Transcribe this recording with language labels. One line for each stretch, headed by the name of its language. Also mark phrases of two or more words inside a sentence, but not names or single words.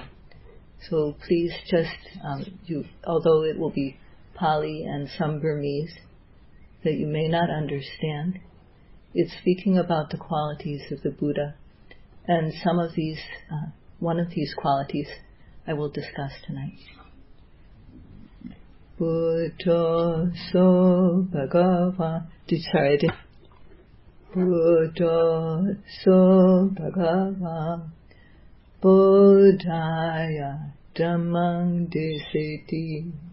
English: So please just, although it will be Pali and some Burmese that you may not understand, it's speaking about the qualities of the Buddha, and some of these, one of these qualities I will discuss tonight.
Pali: Buddha so bhagava. Buddha so bhagava Buddhaya dhammang deseti.